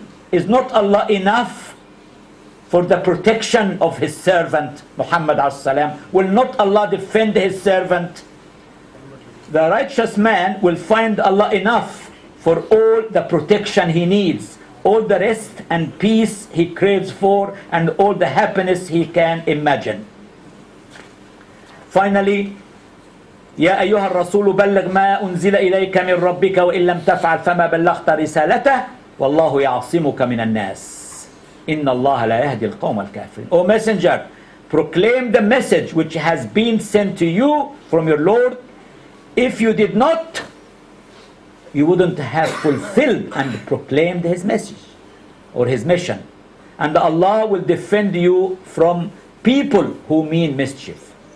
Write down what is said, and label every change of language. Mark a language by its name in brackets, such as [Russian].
[English] Is not Allah enough for the protection of His servant Muhammad as-salam? Will not Allah defend His servant? The righteous man will find Allah enough for all the protection he needs, all the rest and peace he craves for, and all the happiness he can imagine. [Arabic] Finally, يا أيها الرسول بلغ ما أنزل إليك من ربك وإن لم تفعل فما بلغت رسالته والله يعصمك من الناس إن الله لا يهدي القوم الكافرين. [English] O messenger, proclaim the message which has been sent to you from your Lord. If you did not, you wouldn't have fulfilled and proclaimed His message or His mission. And Allah will defend you from people who mean mischief.